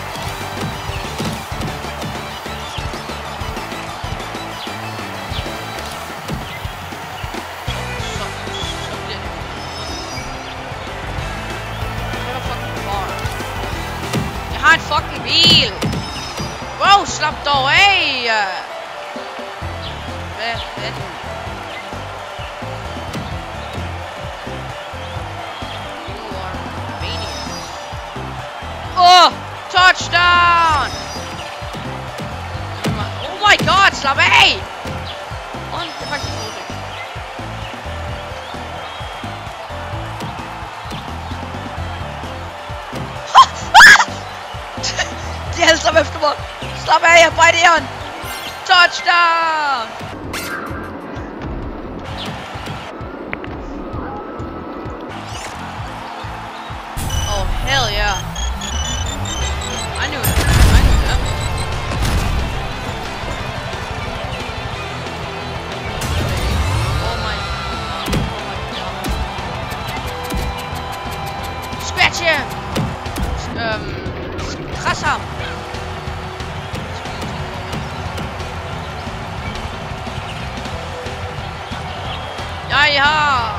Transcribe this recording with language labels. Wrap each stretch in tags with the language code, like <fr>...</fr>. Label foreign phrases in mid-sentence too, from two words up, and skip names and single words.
<da>Jeg har en fucking bil! Wow, slap dog af! Hvad er det?</da> <en>You are maniacs. Oh! Touchdown! Oh my god,</en> <da>slap af! Det er faktisk en god ting. De er alle sammen efter mig. Slap af, jeg brænder jern.</da> <en>Touchdown! Oh, hell yeah. I knew it. Oh my god. Scratch him!</en> <da>Kras ham! Jeg har...</da>